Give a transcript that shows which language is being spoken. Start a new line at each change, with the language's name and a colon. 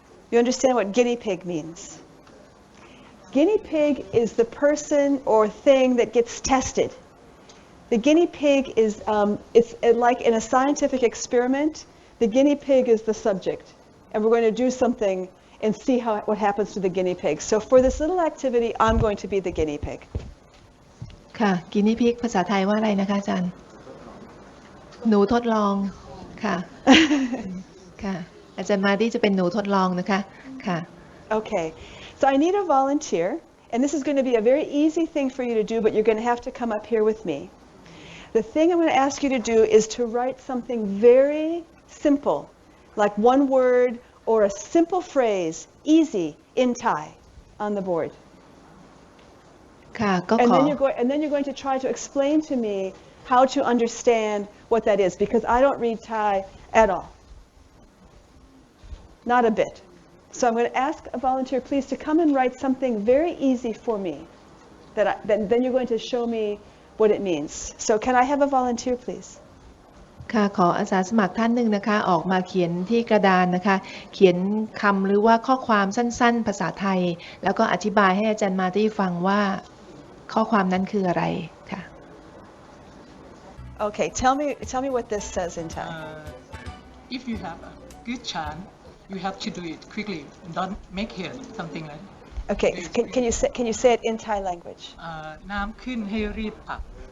English: You understand what guinea pig means? Guinea pig is the person or thing that gets tested. The guinea pig is, it's like in a scientific experiment, the guinea pig is the subject. And we're going to do something, and see what happens to the guinea pig. So for this little activity, I'm going to be the guinea pig.
Thai: ค่ะ guinea pig ภาษาไทยว่าอะไรนะคะอาจารย์ หนูทดลอง ค่ะ ค่ะ อาจารย์มาดี้จะเป็นหนูทดลองนะคะ ค่ะ
English: Okay, so I need a volunteer, and this is going to be a very easy thing for you to do, but you're going to have to come up here with me. The thing I'm going to ask you to do is to write something very simple, like one word or a simple phrase, easy, in Thai, on the board.
Thai: ค่ะ ก็
English: And
Thai: ขอ
English: then you're going to try to explain to me how to understand what that is, because I don't read Thai at all. Not a bit. So I'm going to ask a volunteer, please, to come and write something very easy for me. Then you're going to show me what it means. So can I have a volunteer, please?
Thai: ค่ะ ขออาสาสมัครท่านหนึ่งนะคะ ออกมาเขียนที่กระดานนะคะ เขียนคำหรือว่าข้อความสั้นๆ ภาษาไทย แล้วก็อธิบายให้อาจารย์มาดี้ฟังว่าข้อความนั้นคืออะไร ค่ะ
English: Okay, tell me what this says in Thai. If you have a good chance, you have to do it quickly. Don't make haste, something like that. Okay, can you say it in Thai language?
Thai: น้ำขึ้นให้รีบตัก